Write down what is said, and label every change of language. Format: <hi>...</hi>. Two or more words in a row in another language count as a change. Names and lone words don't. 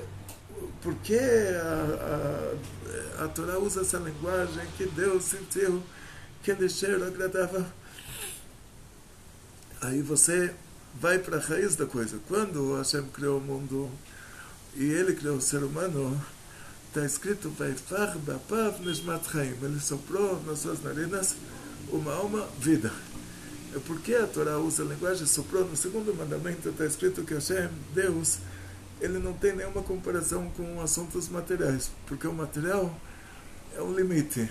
<pt>Por que a Torá usa essa linguagem que Deus sentiu aquele cheiro agradável? Aí você vai para a raiz da coisa. Quando Hashem criou o mundo e ele criou o ser humano, está escrito</pt> <he>ויפח באפיו נשמת חיים.</he> <pt>Ele soprou nas suas narinas uma alma, vida. É porque a Torá usa a linguagem soprou. No segundo mandamento está escrito que Hashem, Deus, ele não tem nenhuma comparação com assuntos materiais, porque o material é um limite.</pt>